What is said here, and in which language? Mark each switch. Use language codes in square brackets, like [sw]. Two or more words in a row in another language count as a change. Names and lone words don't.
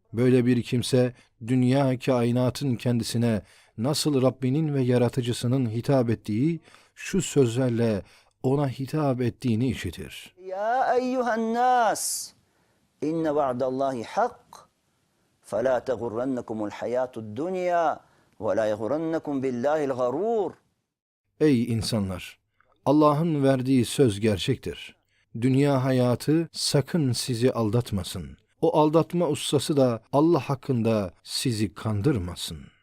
[tr] Böyle bir kimse dünya kainatın kendisine nasıl Rabbinin ve yaratıcısının hitap ettiği şu sözlerle ona hitap ettiğini işitir. [ar] يا أيها الناس إن وعد الله حق, فَلَا تَغُرَّنَّكُمُ الْحَيَاةُ الدُّنْيَا وَلَا يَغُرَّنَّكُمْ بِاللّٰهِ الْغَرُورُ. [tr] Ey insanlar! Allah'ın verdiği söz gerçektir. Dünya hayatı sakın sizi aldatmasın. O aldatma ustası da Allah hakkında sizi kandırmasın.